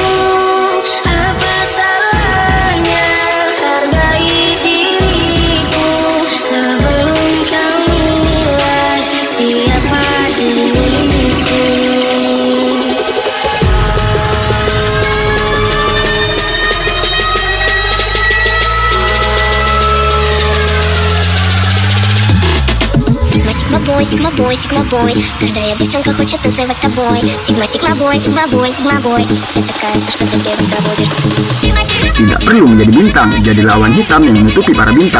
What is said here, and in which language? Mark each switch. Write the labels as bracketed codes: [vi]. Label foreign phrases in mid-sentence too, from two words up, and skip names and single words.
[id] Apa salahnya hargai diriku sebelum kau nilai siapa diriku. [en] Sigma boy, sigma boy, [ru] каждая девчонка хочет танцевать с тобой. [en] Sigma boy, sigma boy, sigma boy, [ru] я такая, что ты девок забудешь. [id] Tidak perlu menjadi bintang, jadi lawan hitam yang menutupi para bintang.